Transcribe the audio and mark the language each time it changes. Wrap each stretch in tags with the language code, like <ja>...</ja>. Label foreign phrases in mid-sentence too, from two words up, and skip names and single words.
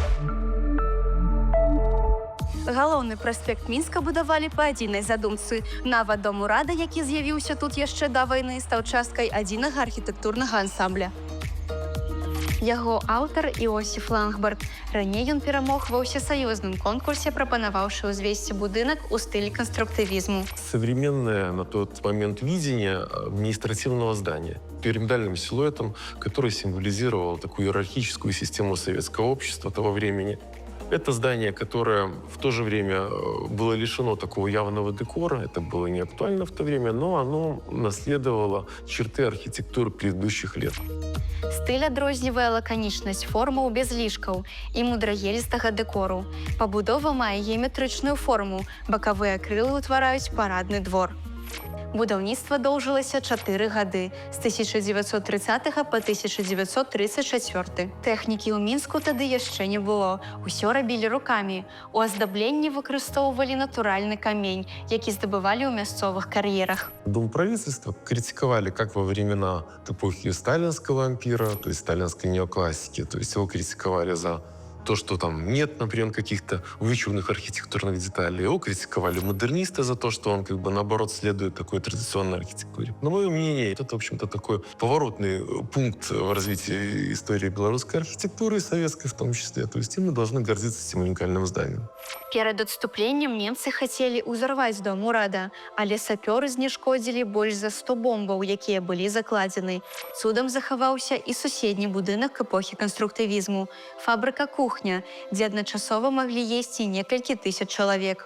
<be>Галоўны праспект Мінска будавалі па адзінай задумцы. Нават дом урада, які з'явіўся тут яшчэ да вайны, стаў часткай адзінага архітэктурнага ансамбля. Яго аўтар Іосіф Лангбард. Раней ён перамог ва ўсесаюзным конкурсе, прапанаваўшы ўзвесці будынак у стылі конструктывізму.</be> <ru>Современное на тот момент видение административного здания пирамидальным силуэтом, который символизировал такую иерархическую систему советского общества того времени. Это здание, которое в то же время было лишено такого явного декора. Это было не актуально в то время, но оно наследовало черты архитектуры предыдущих лет.</ru> <be>Стыль адрознівае лаканічнасць формаў без лішкаў і мудрагелістага дэкору. Пабудова мае геаметрычную форму, бакавыя крылы ўтвараюць парадны двор. Будаўніцтва доўжылася 4 гады, з 1930 па 1934. Тэхнікі ў Мінску тады яшчэ не было. Усё рабілі рукамі. У аздабленні выкарыстоўвалі натуральны камень, які здабывалі ў мясцовых кар'ерах.</be> <ru>Дом правительства критиковали как во времена эпохи сталинского ампира, то есть сталинской неоклассики, то есть его критиковали за то, что там нет, например, каких-то вычурных архитектурных деталей. Его критиковали модернисты за то, что он, как бы, наоборот, следует такой традиционной архитектуре. Но мое мнение, это, в общем-то, такой поворотный пункт в развитии истории белорусской архитектуры, и советской в том числе. То есть и мы должны гордиться этим уникальным зданием.</ru> <be>Перад адступленнем немцы хацелі ўзарваць дом урада, але сапёры знешкодзілі больш за 100 бомбаў, якія былі закладзены. Цудам захаваўся і суседні будынак эпохі канструктывізму – фабрыка кухня, дзе адначасова маглі есці некалькі тысяч чалавек.</be>